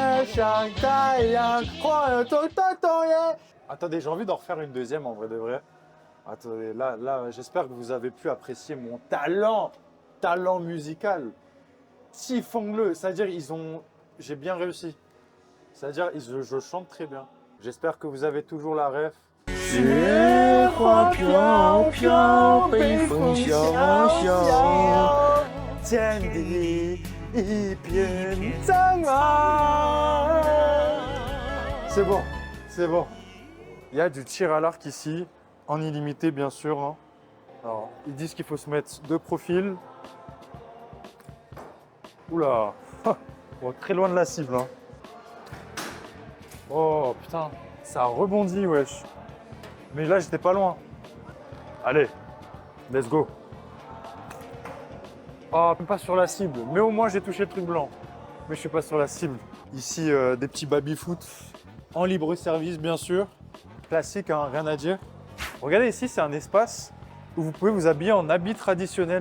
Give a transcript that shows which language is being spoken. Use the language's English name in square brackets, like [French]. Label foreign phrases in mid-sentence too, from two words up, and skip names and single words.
[French] Attendez, j'ai envie d'en refaire une deuxième en vrai de vrai. Attendez, là, j'espère que vous avez pu apprécier mon talent musical. Siffons-le, c'est-à-dire j'ai bien réussi. C'est-à-dire je chante très bien. J'espère que vous avez toujours la ref. [Chinese] 雪花飘飘，北风萧萧，天地一片苍茫。 [French] C'est bon, c'est bon. Il y a du tir à l'arc ici, en illimité bien sûr. Hein. Alors, ils disent qu'il faut se mettre de profil. Oula, bon, très loin de la cible. Hein. Oh putain, ça a rebondi, wesh. Mais là, j'étais pas loin. Allez, [English] let's go. [French] Oh, même pas sur la cible. Mais au moins, j'ai touché le truc blanc. Mais je suis pas sur la cible. Ici, des petits baby-foot en libre service, bien sûr. Classique, hein, rien à dire. Regardez ici, c'est un espace où vous pouvez vous habiller en habits traditionnels.